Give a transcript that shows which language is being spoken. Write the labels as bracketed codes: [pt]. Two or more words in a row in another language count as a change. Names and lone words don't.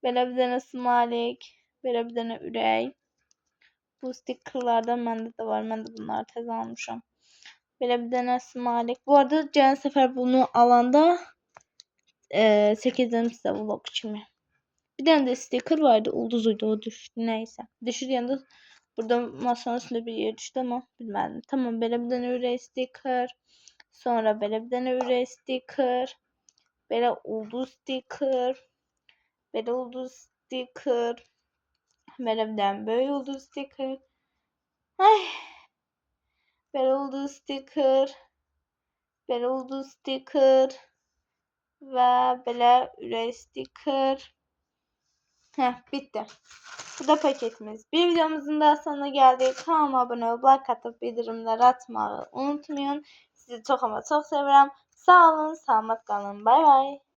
[az] Belə bir dənə smalik, belə bir dənə ürək. Bu stickerlardan məndə də var. Mən də bunları təzə almışam. Belə bir dənə smalik. Bu arada gələn səfər bunu alanda çəkəcəm sizə vlog kimi. Bir dənə də sticker vardı. Ulduzuydu, o düşdü. Neyse. Düşür yanında burada masanın [tr] üstünde bir yer düştü ama [az] bilmədim. Tamam, belə bir dənə ürək sticker. Sonra belə bir dənə ürək sticker. Belə ulduz sticker. Belə ulduz sticker. Belə bir dənə böyük ulduz sticker. Ay. Belə ulduz sticker. Belə ulduz sticker. Və belə ürək sticker. Bitti. Bu da paketimiz. [tr] Bir videomuzun daha sonuna geldik. Kanalıma abone olup like atıp bildirimleri atmayı unutmayın. Sizi çok ama çok seviyorum. Sağ olun, selamat kalın. Bay bay.